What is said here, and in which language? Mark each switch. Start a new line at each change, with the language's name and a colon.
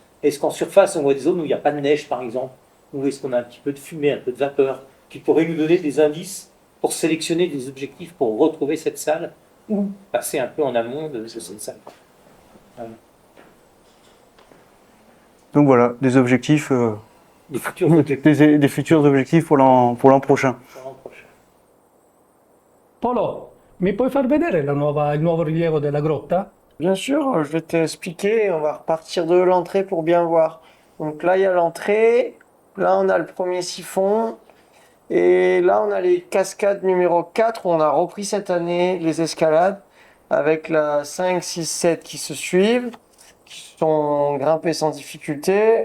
French: Est-ce qu'en surface on voit des zones où il n'y a pas de neige par exemple, ou est-ce qu'on a un petit peu de fumée, un peu de vapeur, qui pourrait nous donner des indices pour sélectionner des objectifs pour retrouver cette salle ou passer un peu en amont de cette salle. Voilà. Donc voilà, des objectifs, Des futurs objectifs. des futurs objectifs pour l'an prochain.
Italian: Polo, mi puoi far vedere il nuovo rilievo della grotta?
French: Bien sûr, je vais t'expliquer. On va repartir de l'entrée pour bien voir. Donc là, il y a l'entrée. Là, on a le premier siphon. Et là, on a les cascades numéro 4. On a repris cette année les escalades avec la 5, 6, 7 qui se suivent, qui sont grimpées sans difficulté.